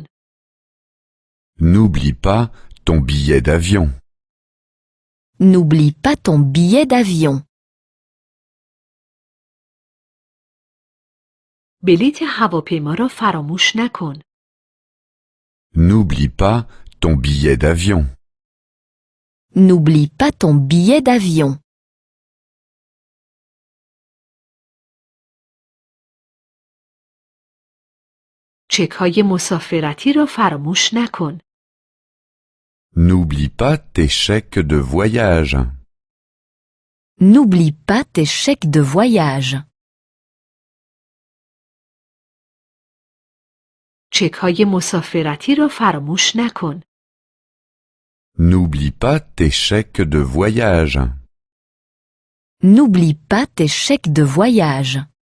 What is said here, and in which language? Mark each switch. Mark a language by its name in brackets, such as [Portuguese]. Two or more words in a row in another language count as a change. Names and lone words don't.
[French] N'oublie pas ton billet d'avion. N'oublie pas ton billet d'avion. [Persian] بلیط هواپیما را فراموش نکن. [French] N'oublie pas ton billet d'avion. N'oublie pas ton billet d'avion. [Persian] چک‌های مسافرتی را فراموش نکن. [French] N'oublie pas tes chèques de voyage. N'oublie pas tes chèques de voyage. [Persian] چک‌های مسافرتی را فراموش نکن. [French] N'oublie pas tes chèques de voyage. N'oublie pas tes chèques de voyage.